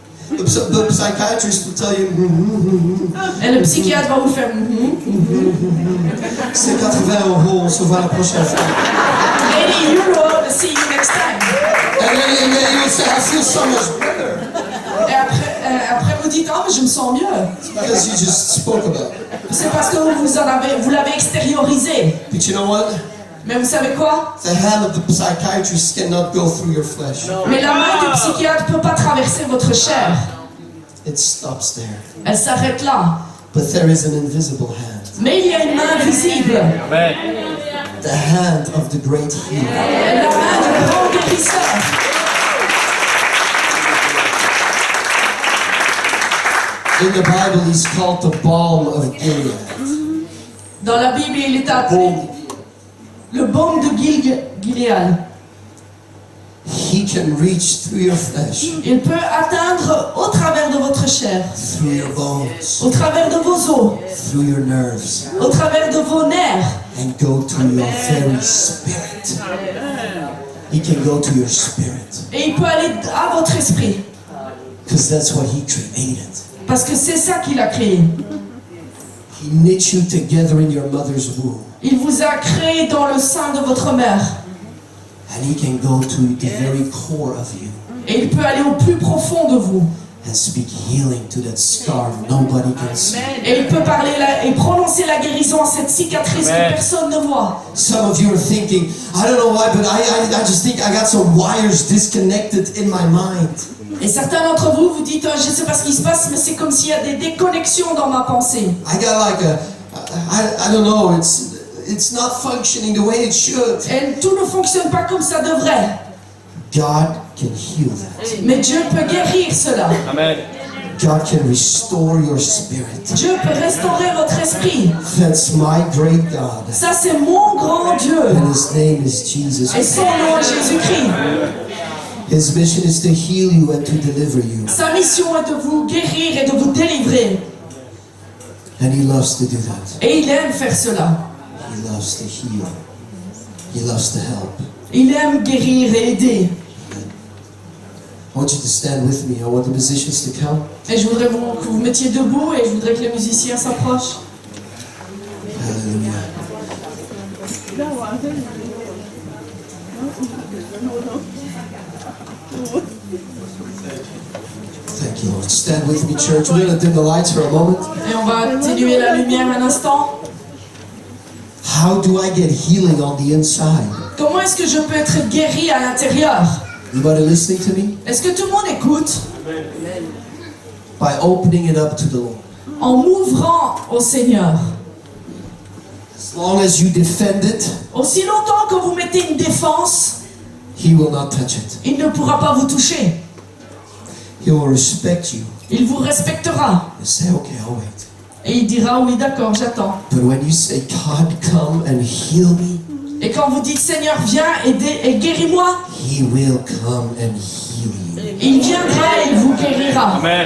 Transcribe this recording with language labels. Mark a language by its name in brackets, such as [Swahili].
[English] The psychiatrist will tell you, [French] Et le psychiatre va vous faire c'est 80 €, on se voit la prochaine fois. [English] 80 €, see you next time. And then you'll say, I feel so much better. [French] Et après vous dites, oh mais je me sens mieux. [English] It's because you just spoke about it. [French] C'est parce que vous l'avez extériorisé. [English] But you know what? [French] Mais vous savez quoi? [English] The hand of the psychiatrist cannot go through your flesh. [French] Mais la main du psychiatre ne peut pas traverser votre chair. [English] It stops there. [French] Elle s'arrête là. [English] But there is an invisible hand. [French] Mais il y a une main visible. [English] The hand of the great healer. [French] La main du grand guérisseur. [English] In the Bible, he's called the balm of Gilead. [French] Dans la Bible, il est appelé le baume de Gilead. [English] He can reach through your flesh, [French] Il peut atteindre au travers de votre chair, [English] through your bones, [French] au travers de vos os, [English] through your nerves, [French] au travers de vos nerfs. [English] and go to your very spirit. He can go to your spirit, [French] Et il peut aller à votre esprit. [English] because that's what he created. [French] Parce que c'est ça qu'il a créé. [English] He knit you together in your mother's womb, [French] Il vous a créé dans le sein de votre mère. [English] and he can go to the very core of you [French] Et il peut aller au plus profond de vous. [English] and speak healing to that scar nobody can see. [French] Et il peut parler et prononcer la guérison à cette cicatrice que personne ne voit. [English] Some of you are thinking, I don't know why, but I just think I got some wires disconnected in my mind. [French] Et certains d'entre vous vous dites, je ne sais pas ce qui se passe, mais c'est comme s'il y a des déconnexions dans ma pensée. [English] I got like I don't know, it's not functioning the way it should. [French] Et tout ne fonctionne pas comme ça devrait. [English] God can heal that. [French] Mais Dieu peut guérir cela. [English] God can restore your spirit. [French] Dieu peut restaurer votre esprit. [English] That's my great God. [French] Ça, c'est mon grand Dieu. [English] And his name is Jesus. [French] Et son nom est Jésus-Christ. [English] His mission is to heal you and to deliver you. [French] Sa mission est de vous guérir et de vous délivrer. [English] And he loves to do that. [French] Et il aime faire cela. [English] He loves to heal. He loves to help. [French] Il aime guérir et aider. [English] I want you to stand with me. I want the musicians to come. [French] Et je voudrais que vous mettiez debout et je voudrais que les musiciens s'approchent. [English] Hallelujah. Thank you, Lord. Stand with me, church. We're going to dim the lights for a moment. [French] Et on va atténuer la lumière un instant. [English] How do I get healing on the inside? [French] Comment est-ce que je peux être guéri à l'intérieur? [English] Anybody listening to me? [French] Est-ce que tout le monde écoute? [English] By opening it up to the Lord. [French] En m'ouvrant au Seigneur. [English] As long as you defend it, [French] Aussi longtemps que vous mettez une défense, [English] He will not touch it. [French] il ne pourra pas vous toucher. [English] He will respect you [French] Il vous respectera. [English] and say, okay, I'll wait. [French] Et il dira, oui d'accord, j'attends. [English] But when you say, God, come and heal me, [French] Et quand vous dites, Seigneur, viens et guéris-moi, [English] He will come and heal you. [French] il viendra et il vous guérira.